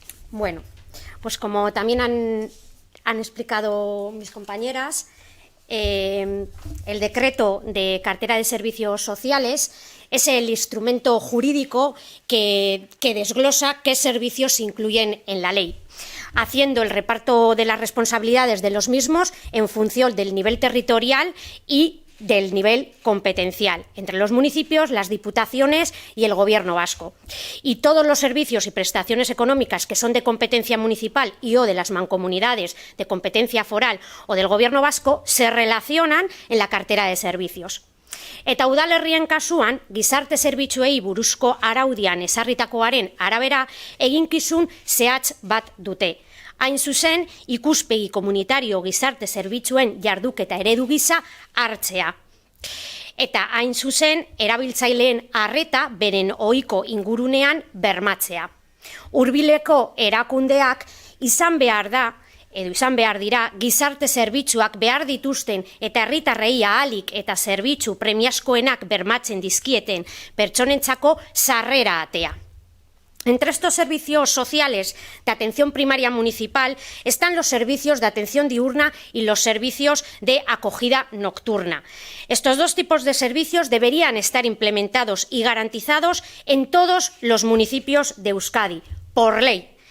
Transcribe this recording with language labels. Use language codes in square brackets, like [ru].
[es] Bueno, pues como también han explicado mis compañeras, el decreto de cartera de servicios sociales es el instrumento jurídico que desglosa qué servicios se incluyen en la ley, haciendo el reparto de las responsabilidades de los mismos en función del nivel territorial y del nivel competencial entre los municipios, las diputaciones y el Gobierno vasco. Y todos los servicios y prestaciones económicas que son de competencia municipal y o de las mancomunidades de competencia foral o del Gobierno vasco se relacionan en la cartera de servicios. [eu] Eta udalerrien kasuan, gizarte zerbitzuei buruzko araudian ezarritakoaren arabera eginkizun zehatz bat dute. Hain zuzen, ikuspegi komunitario gizarte zerbitzuen jarduketa eredu gisa hartzea. eta hain zuzen erabiltzaileen arreta beren ohiko ingurunean bermatzea. Hurbileko erakundeak izan behar dira gizarte zerbitzuak behar dituzten eta herritarrei ahalik eta zerbitzu premiazkoenak bermatzen dizkieten pertsonentzako sarrera atea. [es] Entre estos servicios sociales de atención primaria municipal están los servicios de atención diurna y los servicios de acogida nocturna. Estos dos tipos de servicios deberían estar implementados y garantizados en todos los municipios de Euskadi, por ley.